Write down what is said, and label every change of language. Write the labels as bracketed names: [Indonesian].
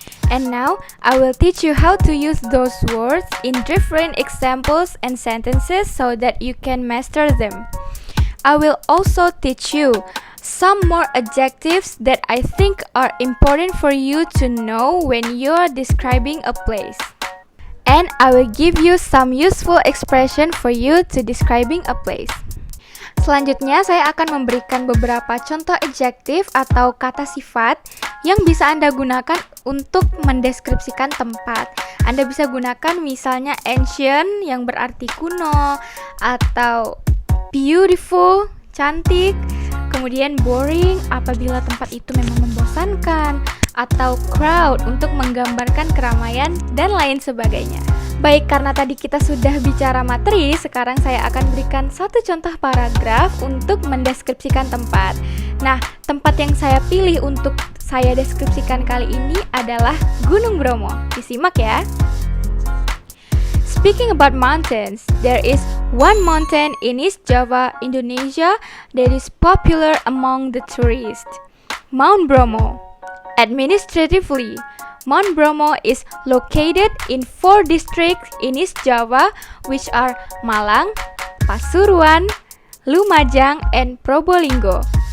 [English] And now, I will teach you how to use those words in different examples and sentences so that you can master them. I will also teach you some more adjectives that I think are important for you to know when you are describing a place. And I will give you some useful expression for you to describing a place. [Indonesian] Selanjutnya, saya akan memberikan beberapa contoh adjektif atau kata sifat yang bisa Anda gunakan untuk mendeskripsikan tempat. Anda bisa gunakan misalnya ancient yang berarti kuno, atau beautiful, cantik, kemudian boring apabila tempat itu memang membosankan, atau crowd untuk menggambarkan keramaian, dan lain sebagainya. Baik, karena tadi kita sudah bicara materi, sekarang saya akan berikan satu contoh paragraf untuk mendeskripsikan tempat. Nah, tempat yang saya pilih untuk saya deskripsikan kali ini adalah Gunung Bromo. Disimak ya. [English] speaking about mountains, there is one mountain in East Java, Indonesia that is popular among the tourists, Mount Bromo. Administratively, Mount Bromo is located in 4 districts in East Java, which are Malang, Pasuruan, Lumajang, and Probolinggo.